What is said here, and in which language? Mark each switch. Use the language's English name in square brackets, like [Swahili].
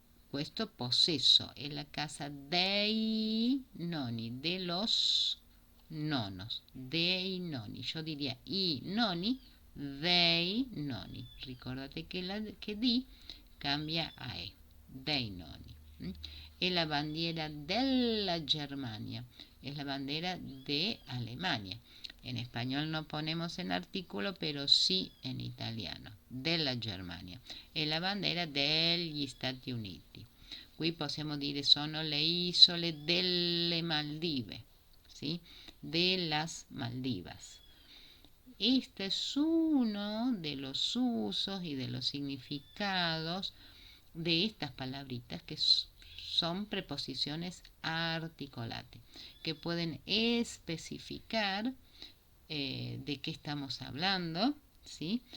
[Italian] Questo possesso è la casa dei nonni, [Spanish] de los nonos, [Italian] dei nonni. [Spanish] Yo diría i nonni, dei nonni. [Italian] Ricordate che di cambia a e, dei nonni. È la bandiera della Germania, [Spanish] es la bandera de Alemania. En español no ponemos en artículo, pero sí en italiano, della Germania. [Italian] È la bandera degli Stati Uniti. Qui possiamo dire sono le isole delle Maldive, ¿sí? [Spanish] De las Maldivas. Este es uno de los usos y de los significados de estas palabritas que son preposiciones articulates, que pueden especificar de qué estamos hablando, ¿sí?